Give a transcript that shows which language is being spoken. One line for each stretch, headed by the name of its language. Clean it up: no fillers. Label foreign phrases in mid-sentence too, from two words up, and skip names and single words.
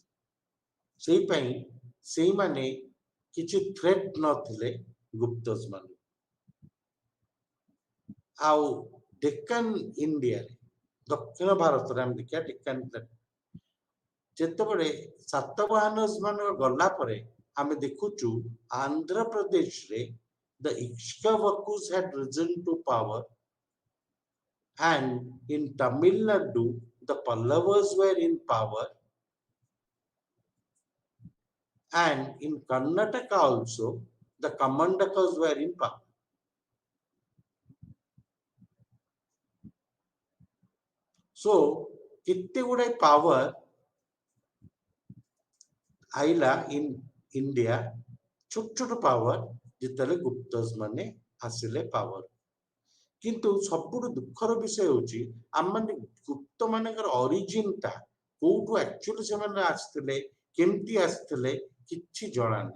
Odia: ସେଇପାଇଁ ସେଇମାନେ କିଛି ଥ୍ରେଟ୍ ନଥିଲେ ଗୁପ୍ତସ୍ ମାନେ। ଆଉ ଡେକାନ ଇଣ୍ଡିଆରେ, ଦକ୍ଷିଣ ଭାରତରେ ଆମେ ଦେଖିବା ଡେକାନ, ଯେତେବେଳେ ସାତବାହନସ୍ ମାନଙ୍କ ଗଲା ପରେ ଆମେ ଦେଖୁଛୁ ଆନ୍ଧ୍ରପ୍ରଦେଶରେ
English: the Ikshvakus had risen to power, and in Tamil Nadu the Pallavas were in power, and in Karnataka also the Kamandakas were in power.
Odia: So କେତେ ଗୁଡାଏ ପାୱାର ଆଇଲା ଇନ ଇଣ୍ଡିଆ, ଛୋଟ ଛୋଟ ପାୱାର, ଯେତେବେଳେ ଗୁପ୍ତସ୍ ମାନେ ଆସିଲେ ପାୱାର। କିନ୍ତୁ ସବୁଠୁ ଦୁଃଖର ବିଷୟ ହଉଛି ଆମମାନେ ଗୁପ୍ତ ମାନଙ୍କର ଅରିଜିନଟା କୋଉଠୁ ଆକ୍ଚୁଆଲି ସେମାନେ ଆସିଥିଲେ, କେମିତି ଆସିଥିଲେ, କିଛି ଜଣାନାହିଁ।